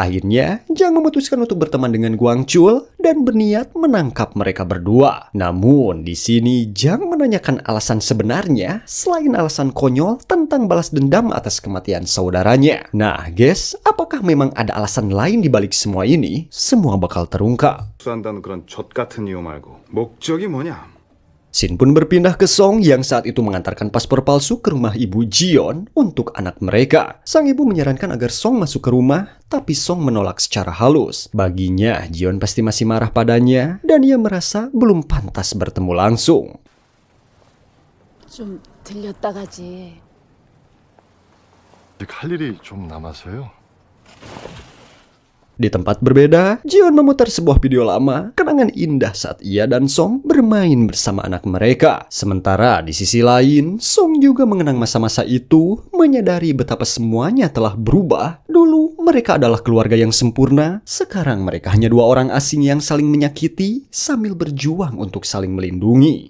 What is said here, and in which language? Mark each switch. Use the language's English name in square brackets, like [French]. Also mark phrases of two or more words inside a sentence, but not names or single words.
[Indonesian] Akhirnya, Jang memutuskan untuk berteman dengan Gwang Chul dan berniat menangkap mereka berdua. Namun di sini Jang menanyakan alasan sebenarnya selain alasan konyol tentang balas dendam atas kematian saudaranya. Nah guys, apakah memang ada alasan lain di balik semua ini? Semua bakal terungkap. [Korean] 수한다는 그런 젖 같은 이유 말고 목적이 뭐냐? [Indonesian] Shin pun berpindah ke Song yang saat itu mengantarkan paspor palsu ke rumah ibu Jion untuk anak mereka. Sang ibu menyarankan agar Song masuk ke rumah, tapi Song menolak secara halus. Baginya, Jion pasti masih marah padanya dan ia merasa belum pantas bertemu langsung. [Korean] 좀 들렸다 가지. 아직 할 일이 좀 남아서요. [Indonesian] Di tempat berbeda, Jion memutar sebuah video lama, kenangan indah saat ia dan Song bermain bersama anak mereka. Sementara di sisi lain, Song juga mengenang masa-masa itu, menyadari betapa semuanya telah berubah. Dulu mereka adalah keluarga yang sempurna, sekarang mereka hanya dua orang asing yang saling menyakiti sambil berjuang untuk saling melindungi.